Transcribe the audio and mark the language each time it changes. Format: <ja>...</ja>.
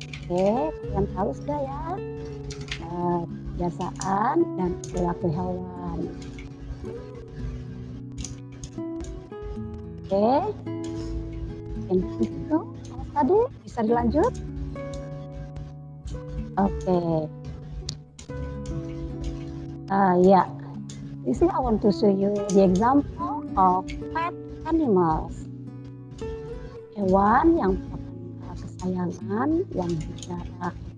<id>Oke, kalian tahu sudah ya kebiasaan dan perilaku hewan. Oke, yang itu tadi bisa dilanjut. Oke, ya, di sini</id> <en>I want to show you the example of pet animals.</en> <id>Hewan yang kesayangan yang bicara.</id>